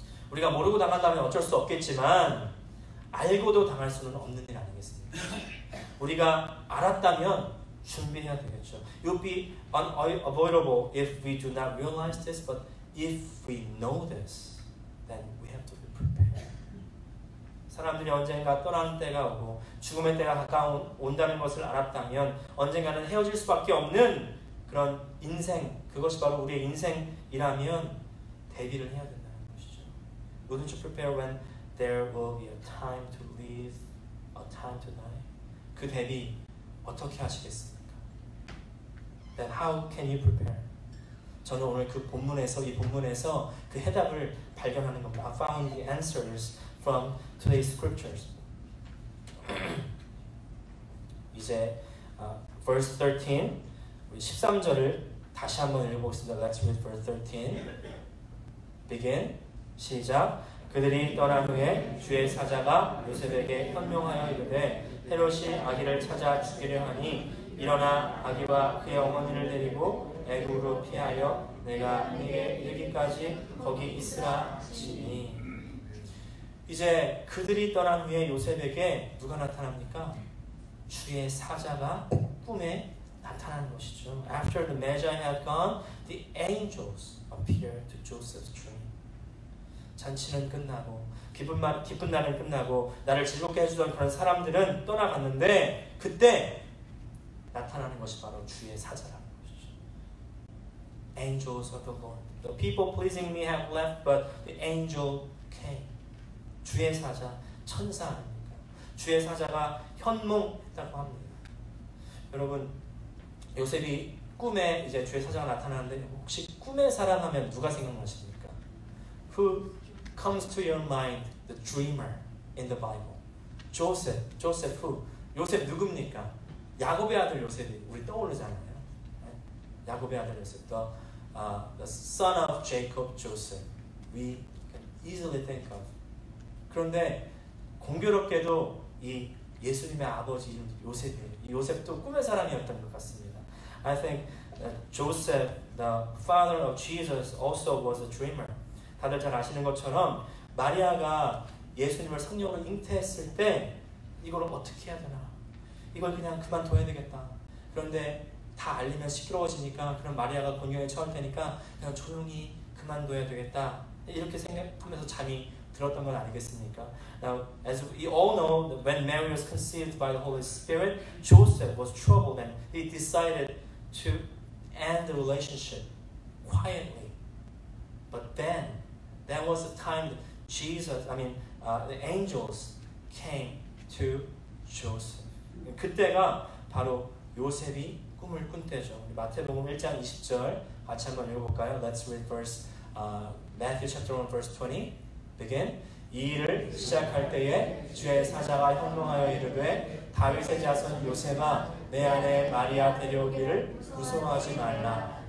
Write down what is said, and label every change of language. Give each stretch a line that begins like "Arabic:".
Korean: 우리가 모르고 당한다면 어쩔 수 없겠지만 알고도 당할 수는 없는 일 아니겠습니까? 우리가 알았다면 준비해야 되겠죠.
English: It will be unavoidable if we do not realize this, but if we know this, then we have to be prepared.
Korean: 사람들이 언젠가 떠나는 때가 오고 죽음의 때가 가까운 온다는 것을 알았다면 언젠가는 헤어질 수밖에 없는 그런 인생, 그것이 바로 우리의 인생이라면 대비를 해야 된다는 것이죠.
English: Wouldn't you prepare when there will be a time to live, a time to die?
Korean: 그 대비 어떻게 하시겠습니까?
English: Then how can you prepare?
Korean: 저는 오늘 그 본문에서 이 본문에서 그 해답을 발견하는 겁니다.
English: I found the answers from today's scriptures.
Korean: 이제
English: verse 13,
Korean: 우리 13절을 다시 한번 읽어보겠습니다.
English: Let's read verse 13. Begin.
Korean: 시작. 그들이 떠난 후에 주의 사자가 요셉에게 현명하여 이르되 헤롯이 아기를 찾아 죽이려 하니 일어나 아기와 그의 어머니를 데리고 애굽으로 피하여 내가 네게 이르기까지 거기 있으라 하시니. 이제 그들이 떠난 후에 요셉에게 누가 나타납니까? 주의 사자가 꿈에 나타나는 것이죠.
English: After the Magi had gone, the angels appeared to Joseph's dream.
Korean: 잔치는 끝나고 기쁜 날은 끝나고 나를 즐겁게 해주던 그런 사람들은 떠나갔는데 그때 나타나는 것이 바로 주의 사자라는 것이죠.
English: Angels of the Lord. The people pleasing me have left, but the angel came.
Korean: 주의 사자, 천사 아닙니까? 주의 사자가 현몽했다고 합니다. 여러분, 요셉이 꿈에 이제 주의 사자가 나타나는데 혹시 꿈의 사람 하면 누가 생각나십니까?
English: Who comes to your mind? The dreamer in the Bible. Joseph who?
Korean: 요셉 누굽니까? 야곱의 아들 요셉이 우리 떠오르잖아요. 야곱의 아들 요셉.
English: The son of Jacob, Joseph. We can easily think of.
Korean: 그런데 공교롭게도 이 예수님의 아버지 이름 요셉이에요. 요셉도 꿈의 사람이었던 것 같습니다.
English: I think Joseph, the father of Jesus, also was a dreamer.
Korean: 다들 잘 아시는 것처럼 마리아가 예수님을 성령으로 잉태했을 때 이걸 어떻게 해야 되나? 이걸 그냥 그만둬야 되겠다. 그런데 다 알리면 시끄러워지니까 그럼 마리아가 곤경에 처할 테니까 그냥 조용히 그만둬야 되겠다. 이렇게 생각하면서 잠이 들었던 건 아니겠습니까?
English: Now, as we all know, when Mary was conceived by the Holy Spirit, Joseph was troubled and he decided to end the relationship quietly. But then, that was the time that the angels came to Joseph.
Korean: 그때가 바로 요셉이 꿈을 꾼 때죠. 마태복음 1장 20절 같이 한번 읽어볼까요?
English: Let's read Matthew chapter 1 verse 20. Begin.
Korean: 이 일을 시작할 때에 주의 사자가 현몽하여 이르되 다윗의 자손 요셉아 내 아내 마리아 데려오기를 무서워하지 말라.